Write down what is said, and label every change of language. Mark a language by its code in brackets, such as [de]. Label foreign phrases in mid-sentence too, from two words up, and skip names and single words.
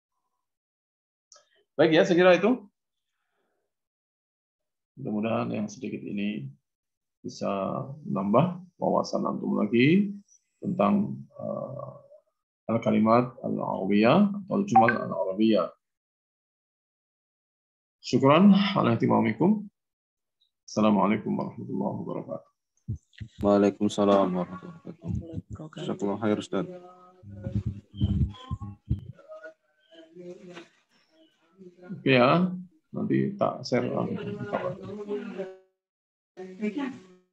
[id] Baik ya, saya kira itu. Mudah-mudahan yang sedikit ini bisa menambah wawasan antum lagi tentang [ar] الكلمات العربية [id] atau [ar] الجمل العربية. شكرا على اهتمامكم. السلام عليكم ورحمة الله وبركاته. وعليكم السلام ورحمة الله وبركاته. جزاك الله خير, [id] Ustaz. Oke ya, nanti tak share.